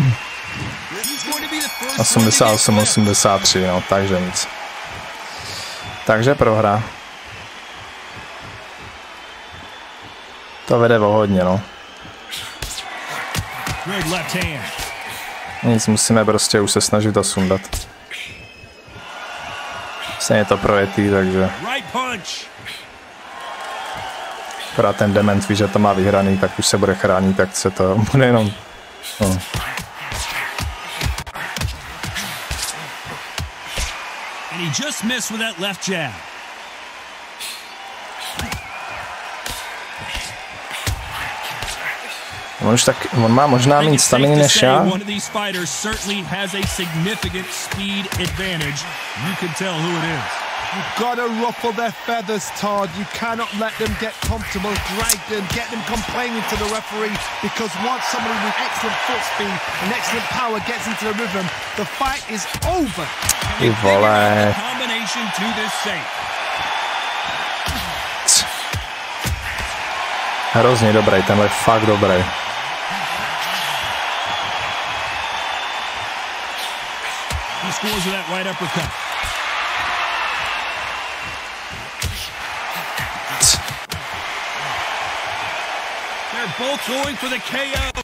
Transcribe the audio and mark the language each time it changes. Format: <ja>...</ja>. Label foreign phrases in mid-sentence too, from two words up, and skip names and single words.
<en>He's 88, 83,</en> <cs>no, takže nic. Takže prohra. To vede o hodně, no. Nic, musíme prostě už se snažit to sundat. Se je to projetý, takže... Akorát ten dement ví, že to má vyhraný, tak už se bude chránit, tak se to bude jenom... No.</cs> <en>And he just missed with that left jab.</en> <cs>On má možná méně staminy než já.</cs> <en>One of these fighters certainly has a significant speed advantage. You can tell who it is. You've got to ruffle their feathers, Todd. You cannot let them get comfortable, drag them, get them complaining to the referee, because once somebody with excellent foot speed and excellent power gets into the rhythm, the fight is over.</en> <cs>Ty vole.</cs> <en>Combination to this safe.</en> <cs>Hrozně dobrý, tenhle fakt dobrý.</cs> <en>He scores with that right uppercut. They're both going for the KO.</en>